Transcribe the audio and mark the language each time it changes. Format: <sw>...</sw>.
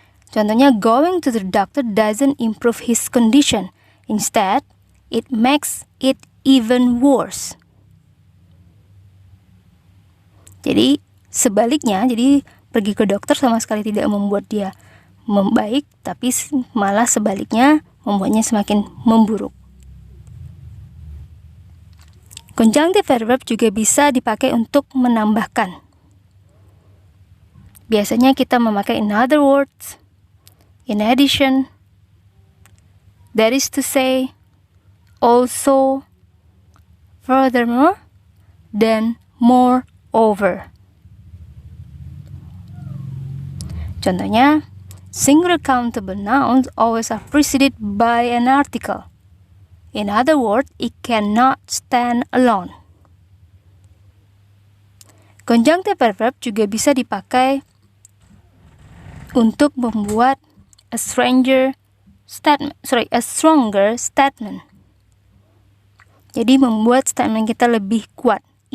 <id>Contohnya,</id> <en>going to the doctor doesn't improve his condition. Instead, it makes it even worse.</en> <id>Jadi, sebaliknya, jadi pergi ke dokter sama sekali tidak membuat dia membaik, tapi malah sebaliknya membuatnya semakin memburuk. Conjunctive adverb juga bisa dipakai untuk menambahkan. Biasanya kita memakai</id> <en>in other words, in addition, that is to say, also, furthermore,</en> <id>dan</id> <en>moreover.</en> <id>Contohnya,</id> <en>singular countable nouns always are preceded by an article. In other words, it cannot stand alone.</en> <id>Conjunctive adverb juga bisa dipakai untuk membuat</id> <en>a stronger statement.</en> <id>Jadi membuat statement kita lebih kuat.</id>